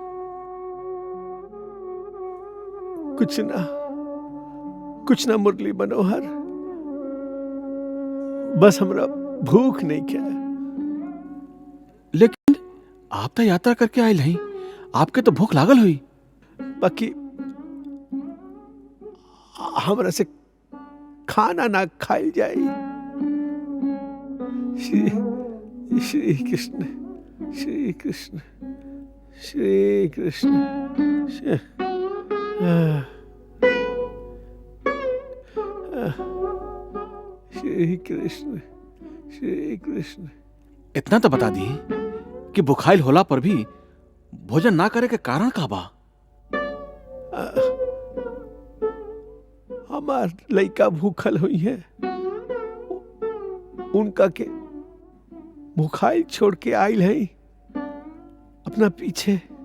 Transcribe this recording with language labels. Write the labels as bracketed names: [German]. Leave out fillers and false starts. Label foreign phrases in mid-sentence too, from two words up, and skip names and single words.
[Bhojpuri] कुछ ना मुरली मनोहर, बस हमरा भूख नहीं क्या। लेकिन आप तो यात्रा करके आयल हैं, आपके तो भूख लागल हुई। बाकी हमरा से खाना ना खाई जाए। श्री कृष्ण, श्री कृष्ण, श्री कृष्ण। श्री कृष्ण, श्री कृष्ण। इतना तो बता दी कि बुखाइल होला पर भी भोजन ना करे के कारण का बा? हमार लइका भूखल हुई है, उनका के भूखाइल छोड़ के आइल है अपना पीछे।